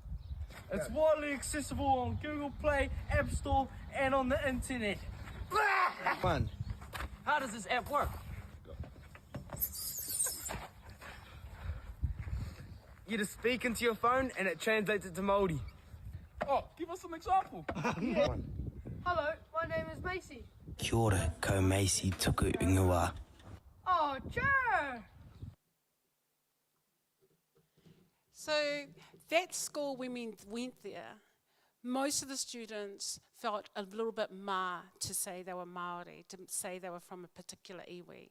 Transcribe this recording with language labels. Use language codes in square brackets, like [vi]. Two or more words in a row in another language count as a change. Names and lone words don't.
[en] It's widely accessible on Google Play, App Store, and on the internet. Fun. How does this app work? You just speak into your phone and it translates it to Māori. Oh, give us some example. Hello, my name is Macy. [mi] Kia ora, ko Macy tuku ingoa. [en] Oh, sure. So that school, when we went there, most of the students felt a little bit to say they were Māori, to say they were from a particular iwi.